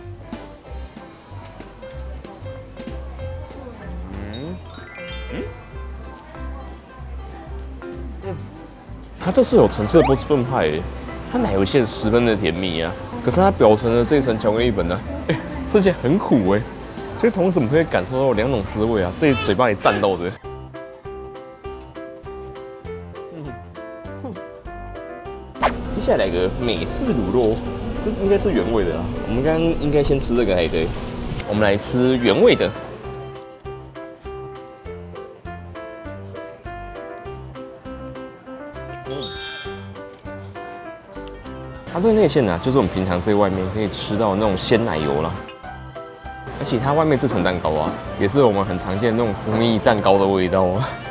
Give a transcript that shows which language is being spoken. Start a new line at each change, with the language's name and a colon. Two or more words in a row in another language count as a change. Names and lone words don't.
Chinese: 它這是有層次的波士頓派它奶油餡十分的甜蜜啊，可是它表层的這一層巧克力粉呢，吃起來很苦所以同時我们可以感受到2種滋味啊，在嘴巴裡戰鬥着。接下來來個美式乳酪，這應該是原味的啦。我們剛剛應該先吃這個才對，我們來吃原味的。它這個內餡啊，就是我們平常在外面可以吃到的那種鮮奶油啦，而且它外面這層蛋糕啊，也是我們很常見的那種蜂蜜蛋糕的味道啊。